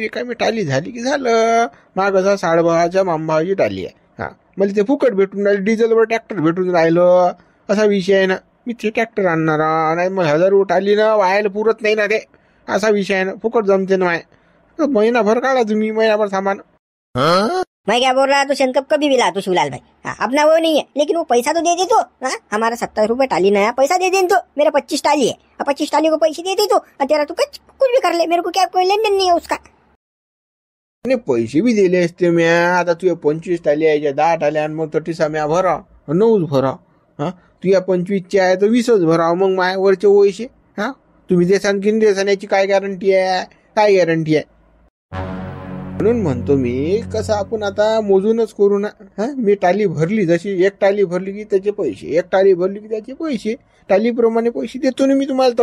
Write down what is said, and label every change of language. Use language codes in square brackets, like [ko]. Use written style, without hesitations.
[mr] रिकामी टाली झाली की झालं. मागचा 6.5च्या मामभावाची टाली आहे. हा मला ते फुकट भेटून राहिलं, डिझेलवर ट्रॅक्टर भेटून राहिलं, असा विषय आहे ना. मी ते ट्रॅक्टर आणणार नाही, मग 1000 रुपये टाली ना व्हायला पुरत नाही ना ते, असा विषय आहे ना. फुकट जमते ना माय. महिनाभर काढा तुम्ही, महिनाभर सामान. [hi] मैं क्या बोल रहा तू शेनकप कभी भी ला तू शिवलाल भाई. अपना वो नहीं है लेकिन वो पैसा तो दे दे तो. हमारा 70 रुपये टाली नया पैसा दे दे तो. मेरा 25 टाली है, 25 टाली को पैसे दे दे तो. तेरा तू कुछ भी कर ले, मेरे को क्या कोई लेन देन नहीं है उसका. [mr] पैसे बी दिले असते म्या. आता तुझ्या 25 टाली यायच्या 10 टाल्या, मग 30 म्या भरा 9 भरा. हा तुझ्या 25चे आहे तर 20च भरा. मग माया वरचे पैसे हा तुम्ही देसान की देसान याची काय गॅरंटी आहे, काय गॅरंटी आहे. म्हणून म्हणतो मी कसं आपण आता मोजूनच करू ना. मी टाली भरली, जशी एक टाली भरली की त्याचे पैसे, एक टाली भरली की त्याचे पैसे, टालीप्रमाणे पैसे देतो ना मी तुम्हाला.